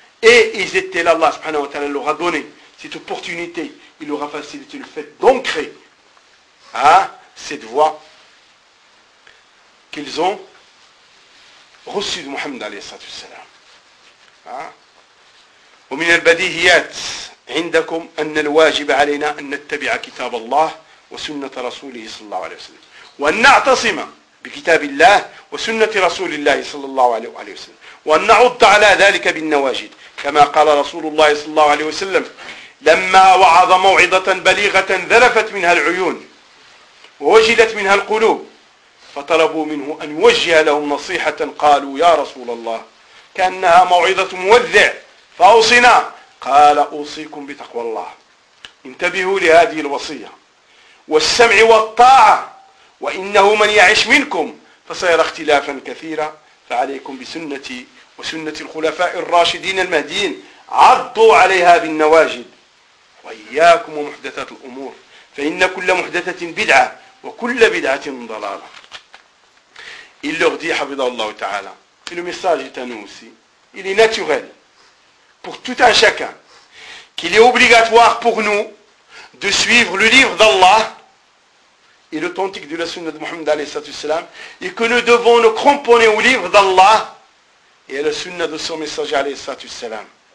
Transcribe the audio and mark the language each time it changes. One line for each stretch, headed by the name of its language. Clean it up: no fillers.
French: Et ils étaient là, Allah subhanahu wa ta'ala leur a donné cette opportunité. Il leur a facilité le fait d'ancrer cette voie qu'ils ont reçu de Mohammed alayhi salatu wassalam.
Arabic: ومن البديهيات عندكم أن الواجب علينا أن نتبع كتاب الله وسنة رسوله صلى الله عليه وسلم وأن نعتصم بكتاب الله وسنة رسول الله صلى الله عليه وسلم وأن نعض على ذلك بالنواجد كما قال رسول الله صلى الله عليه وسلم لما وعظ موعظة بليغة ذلفت منها العيون ووجلت منها القلوب فطلبوا منه أن يوجه لهم نصيحة قالوا يا رسول الله كأنها موعظة موذع فأوصنا قال أوصيكم بتقوى الله انتبهوا لهذه الوصية والسمع والطاعة وإنه من يعش منكم فسيرى اختلافا كثيرا فعليكم بسنتي وسنة الخلفاء الراشدين المهديين عضوا عليها بالنواجد وإياكم ومحدثات الأمور فإن كل محدثة بدعة وكل بدعة ضلالة.
French: Il leur dit, Habibullah Ta'ala, et le message est à nous aussi, il est naturel pour tout un chacun qu'il est obligatoire pour nous de suivre le livre d'Allah et l'authentique de la sunna de Muhammad alayhi salatu wassalam, et que nous devons nous cramponner au livre d'Allah et à la sunna de son messager alayhi salatu wassalam.